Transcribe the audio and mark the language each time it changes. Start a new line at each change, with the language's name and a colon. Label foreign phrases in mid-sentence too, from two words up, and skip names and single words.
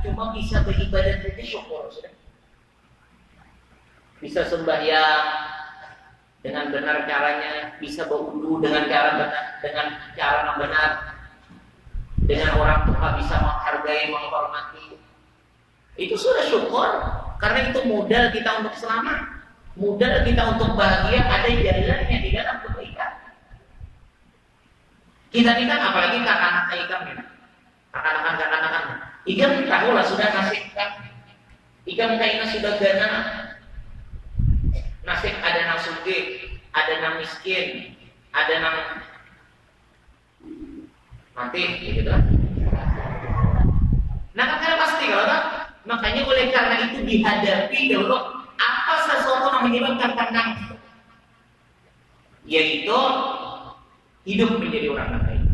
Indonesian: Cuma bisa beribadah saja syukur sudah. Bisa sembahyang dengan benar caranya, bisa berwudu dengan cara benar, dengan cara yang benar, dengan orang tua bisa menghargai, menghormati. Itu sudah syukur, karena itu modal kita untuk selamat, modal kita untuk bahagia, ada jalannya di dalam kebaikan. Kita ini kan apalagi kakak-kakak ikam ya. Kakak-kakak. Ikam tahu lah sudah nasib kan. Ikam kayaknya sudah gana. Nasib ada nang sugih, ada nang miskin, ada nang mati, gitu kan. Nah kan pasti kalau tak, makanya oleh karena itu dihadapi dulu apa sesuatu yang menyebabkan tenang, yaitu hidup menjadi orang yang baik.